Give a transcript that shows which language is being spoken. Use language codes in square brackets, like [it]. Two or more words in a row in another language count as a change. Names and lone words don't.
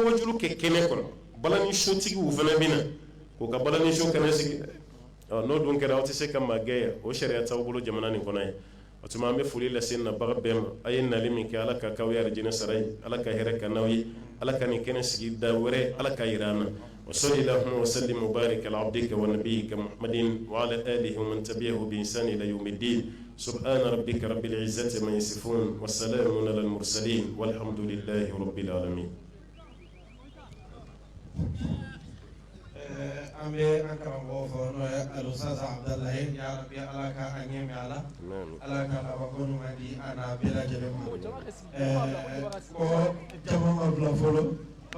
[bm] wajulu kɛ kɛnɛ kɔnɔ balani sotigiw fana bɛ na k'u ka balani so kɛnɛ sigi n'o dun kɛra aw tɛ se ka maa gɛn yan o sariya t'aw bolo jamana nin kɔnɔ ye o tuma an bɛ foli lase nabaga bɛɛ ma a ye nali min kɛ ala ka k'aw ye arijinɛ sara ye ala ka hɛrɛ ka n'aw ye ala ka nin kɛnɛ sigi da wɛrɛ ala ka yira an na [ar] وصلى اللهم وسلم وبارك على عبدك ونبيك محمد وعلى آله ومن تبعه بإحسان إلى يوم الدين سبحان ربك رب العزة ما يصفون والسلام على المرسلين والحمد لله رب العالمين [bm] an bɛ an karamɔgɔ fɔ n'o ye alusasa abudalayi ya rabi ala ka an ɲɛ mɛn ala ka labanko ɲuman di a n'a bɛɛ lajɛlen ma ko jama ma bila fɔlɔ o